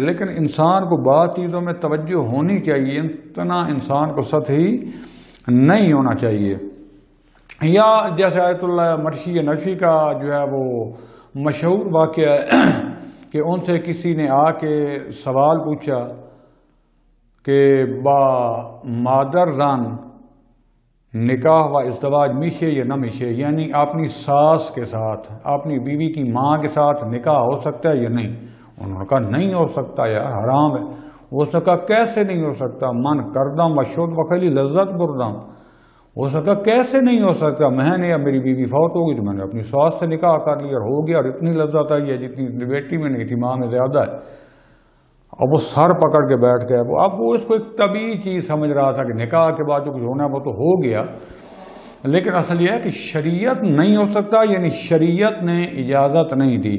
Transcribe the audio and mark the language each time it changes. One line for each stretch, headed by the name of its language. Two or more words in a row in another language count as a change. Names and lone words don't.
Urdu: لیکن انسان کو بعض چیزوں میں توجہ ہونی چاہیے، اتنا انسان کو سطحی نہیں ہونا چاہیے۔ یا جیسے آیت اللہ مرشی نجفی کا جو ہے وہ مشہور واقعہ ہے کہ ان سے کسی نے آ کے سوال پوچھا کہ
Persian: با مادر زن نکاح و ازدواج میشے یا نہ میشے،
Urdu: یعنی اپنی ساس کے ساتھ اپنی بیوی کی ماں کے ساتھ نکاح ہو سکتا ہے یا نہیں؟ انہوں نے کہا نہیں ہو سکتا یار، حرام ہے۔ اس نے کہا کیسے نہیں ہو سکتا؟
Persian: من کردم و شد وخلی لذت بردم۔
Urdu: اس نے کہا کیسے نہیں ہو سکتا؟ میں نے میری بیوی فوت ہو گئی تو میں نے اپنی ساس سے نکاح کر لیا اور ہو گیا، اور اتنی لذت آئی ہے جتنی بیٹی میں نہیں تھی، ماں میں زیادہ ہے۔ اب وہ سر پکڑ کے بیٹھ گیا، اب وہ اس کو ایک طبیعی چیز سمجھ رہا تھا کہ نکاح کے بعد جو کچھ ہونا ہے وہ تو ہو گیا، لیکن اصل یہ ہے کہ شریعت نہیں ہو سکتا، یعنی شریعت نے اجازت نہیں دی۔